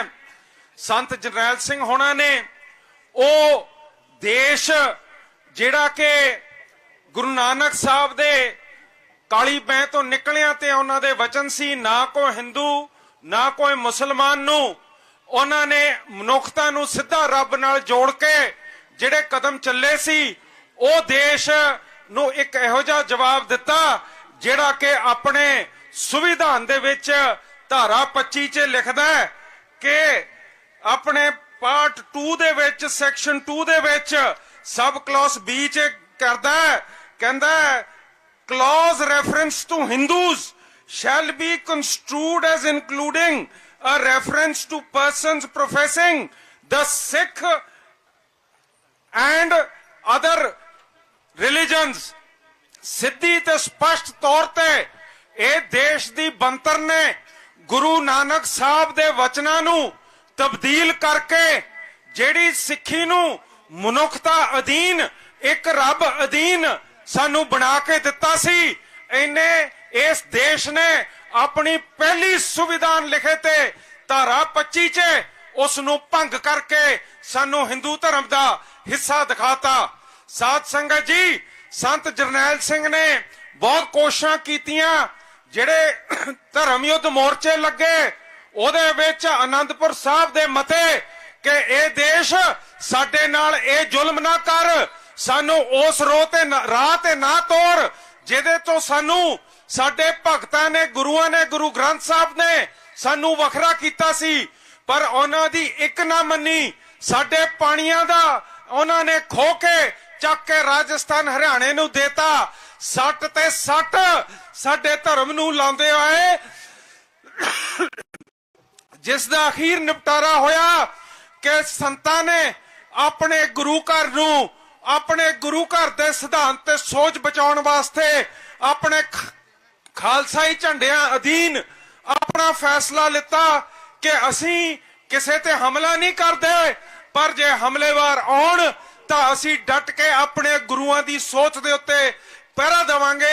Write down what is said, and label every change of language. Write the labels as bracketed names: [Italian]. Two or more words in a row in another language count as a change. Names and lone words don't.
[Punjabi] ਸੰਤ ਜਰਨੈਲ ਸਿੰਘ ਹੋਣਾ ਨੇ ਓ ਦੇਸ਼ ਜਿਹੜਾ ਕਿ ਗੁਰੂ ਨਾਨਕ ਸਾਹਿਬ ਦੇ ਕਾਲੀ ਬੇਈਂ ਤੋਂ ਨਿਕਲਿਆ ਤੇ ਉਨ੍ਹਾਂ ਦੇ ਵਚਨ ਸੀ, ਨਾ ਕੋਈ ਹਿੰਦੂ ਨਾ ਕੋਈ ਮੁਸਲਮਾਨ ਨੂੰ ਉਨ੍ਹੋਂ ਨੇ ਮਨੁੱਖਤਾ ਨੂੰ ਸਿੱਧਾ ਰੱਬ ਨਾਲ ਜੋੜ ਕੇ ਜਿਹੜੇ ਕਦਮ ਚੱਲੇ ਸੀ, ਉਹ ਦੇਸ਼ ਨੂੰ ਇੱਕ ਇਹੋ ਜਿਹਾ ਜਵਾਬ ਦਿੱਤਾ ਜਿਹੜਾ ਕਿ ਆਪਣੇ ਸੰਵਿਧਾਨ ਦੇ ਵਿੱਚ ਧਾਰਾ 25 ਚ ਲਿਖਦਾ ਹੈ ਕਿ ਆਪਣੇ ਪਾਰਟ 2 ਦੇ ਵਿੱਚ ਸੈਕਸ਼ਨ 2 ਦੇ ਵਿੱਚ [English] sub clause B [Punjabi] ਚ ਕਰਦਾ ਹੈ, ਕਹਿੰਦਾ [English] clause reference to Hindus shall be construed as including a reference to persons professing the Sikh and other religions। [Punjabi] ਸਿੱਧੀ ਤੇ ਸਪਸ਼ਟ ਤੌਰ ਤੇ ਇਹ ਦੇਸ਼ ਦੀ ਬੰਤਰ ਨੇ ਗੁਰੂ ਨਾਨਕ ਸਾਹਿਬ ਦੇ ਵਚਨਾਂ ਨੂੰ ਤਬਦੀਲ ਕਰਕੇ ਜਿਹੜੀ ਸਿੱਖੀ ਨੂੰ ਮਨੁੱਖਤਾ ਅਧੀਨ ਇੱਕ ਰੱਬ ਅਧੀਨ ਸਾਨੂੰ ਬਣਾ ਕੇ ਦਿੱਤਾ ਸੀ। ਇਹਨੇ ਇਸ ਦੇਸ਼ ਨੇ ਆਪਣੀ ਪਹਿਲੀ ਸੰਵਿਧਾਨ ਲਿਖੇ ਤੇ ਧਾਰਾ 25 ਚ ਉਸ ਨੂੰ ਭੰਗ ਕਰਕੇ ਸਾਨੂੰ ਹਿੰਦੂ ਧਰਮ ਦਾ ਹਿੱਸਾ ਦਿਖਾਤਾ। ਸਾਧ ਸੰਗਤ ਜੀ, ਸੰਤ ਜਰਨੈਲ ਸਿੰਘ ਨੇ ਬਹੁਤ ਕੋਸ਼ਿਸ਼ਾਂ ਕੀਤੀਆਂ, ਜਿਹੜੇ ਧਰਮ ਯੁੱਧ ਮੋਰਚੇ ਲੱਗੇ ਓਦੇ ਵਿੱਚ ਅਨੰਦਪੁਰ ਸਾਹਿਬ ਦੇ ਮਤੇ ਕਿ ਯੇ ਦੇਸ਼ ਸਾਡੇ ਨਾਲ ਯੇ ਜ਼ੁਲਮ ਨਾ ਕਰ, ਸਾਨੂੰ ਉਸ ਰਾਹ ਤੇ ਨਾ ਤੋੜ ਜਿਹਦੇ ਤੋਂ ਸਾਨੂੰ ਸਾਡੇ ਭਗਤਾਂ ਨੇ ਗੁਰੂਆਂ ਨੇ ਗੁਰੂ ਗ੍ਰੰਥ ਸਾਹਿਬ ਨੇ ਸਾਨੂੰ ਵੱਖਰਾ ਕੀਤਾ ਸੀ, ਪਰ ਉਨ੍ਹਾਂ ਦੀ ਇੱਕ ਨਾ ਮੰਨੀ। ਸਾਡੇ ਪਾਣੀਆਂ ਦਾ ਉਨ੍ਹਾਂ ਨੇ ਖੋਹ ਕੇ ਚੱਕ ਕੇ ਰਾਜਸਥਾਨ ਹਰਿਆਣੇ ਨੂੰ ਦੇਤਾ। ਸੱਟ ਤੇ ਸੱਟ ਸਾਡੇ ਧਰਮ ਨੂੰ ਲਾਉਂਦੇ ਆਏ, ਜਿਸ ਦਾ ਅਖੀਰ ਨਿਪਟਾਰਾ ਹੋਇਆ ਕਿ ਸੰਤਾਂ ਨੇ ਆਪਣੇ ਗੁਰੂ ਘਰ ਨੂੰ ਆਪਣੇ ਗੁਰੂ ਘਰ ਦੇ ਸਿਧਾਂਤ ਤੇ ਸੋਚ ਬਚਾਉਣ ਵਾਸਤੇ ਆਪਣੇ ਖਾਲਸਾਈ ਝੰਡਿਆਂ ਅਧੀਨ ਆਪਣਾ ਫੈਸਲਾ ਲਿੱਤਾ ਕਿ ਅਸੀਂ ਕਿਸੇ ਤੇ ਹਮਲਾ ਨਹੀਂ ਕਰਦੇ, ਪਰ ਜੇ ਹਮਲੇਵਾਰ ਆਉਣ ਤਾਂ ਅਸੀਂ ਡਟ ਕੇ ਆਪਣੇ ਗੁਰੂਆਂ ਦੀ ਸੋਚ ਦੇ ਉੱਤੇ ਪਹਿਰਾ ਦੇਵਾਂਗੇ।